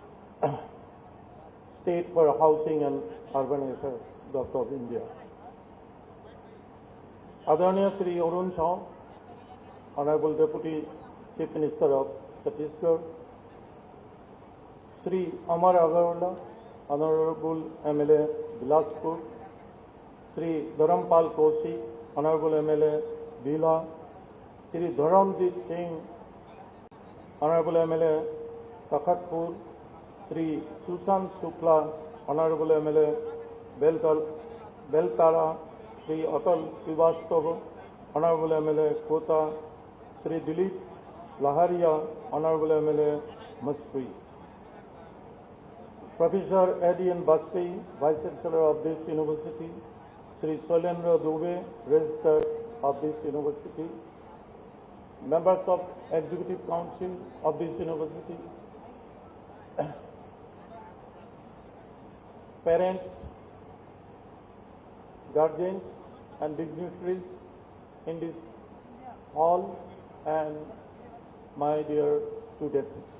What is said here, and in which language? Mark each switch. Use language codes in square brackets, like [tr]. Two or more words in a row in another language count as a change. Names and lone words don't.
[en] State for Housing and Urban Affairs, Government of India, [hi] आदरणीय श्री [en] Arun Shah, Honourable Deputy Chief Minister of Chhattisgarh, Shri Amar Agrawal, Honourable MLA Bilaspur, Shri Dharampal Kosi, Honourable MLA Bhila, Shri Dharamjeet Singh, Honourable MLA Takhatpur, Shri Sushant Shukla, Honourable MLA Beltara, Shri Atal Shrivastava, Honourable MLA Kota, Shri Dilip Laharia, Honourable MLA Mastri, Professor Adian Bajpai, Vice Chancellor of this University, Sri Soilendra Dubey, Registrar of this University, members of Executive Council of this University, parents, guardians and dignitaries in this hall, and my dear students.